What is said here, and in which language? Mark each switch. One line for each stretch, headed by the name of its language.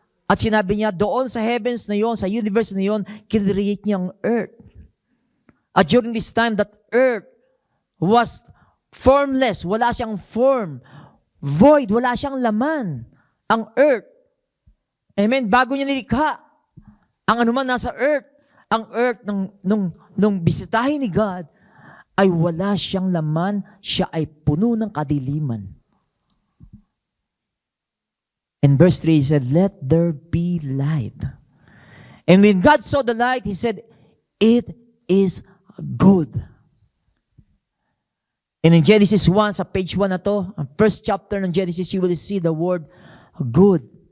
Filipino: At sinabi niya, doon sa heavens na yon, sa universe na yon, kinreate niya ang earth.
English: At during this time, that earth was formless.
Filipino: Wala siyang form. Void. Wala siyang laman. Ang earth. Amen? Bago niya nilikha, ang anuman nasa earth, ang earth nung bisitahin ni God, ay wala siyang laman, siya ay puno ng kadiliman.
English: In verse 3, He said, let there be light. And when God saw the light, He said, it is good. And in Genesis 1,
Filipino: sa page 1 na to,
English: ang first chapter ng Genesis, you will see the word good.